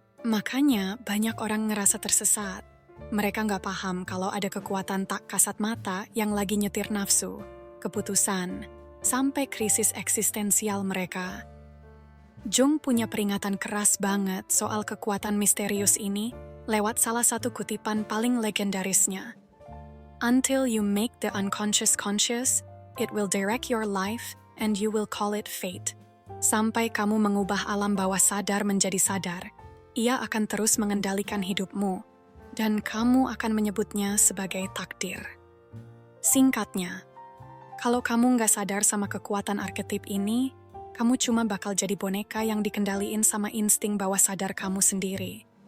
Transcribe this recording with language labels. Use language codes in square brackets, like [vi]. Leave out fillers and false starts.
[id] Makanya banyak orang ngerasa tersesat. Mereka nggak paham kalau ada kekuatan tak kasat mata yang lagi nyetir nafsu, keputusan, sampai krisis eksistensial mereka. Jung punya peringatan keras banget soal kekuatan misterius ini lewat salah satu kutipan paling legendarisnya. [en] Until you make the unconscious conscious, it will direct your life and you will call it fate. [id] Sampai kamu mengubah alam bawah sadar menjadi sadar, ia akan terus mengendalikan hidupmu, dan kamu akan menyebutnya sebagai takdir. Singkatnya, kalau kamu nggak sadar sama kekuatan arketip ini, kamu cuma bakal jadi boneka yang dikendaliin sama insting bawah sadar kamu sendiri.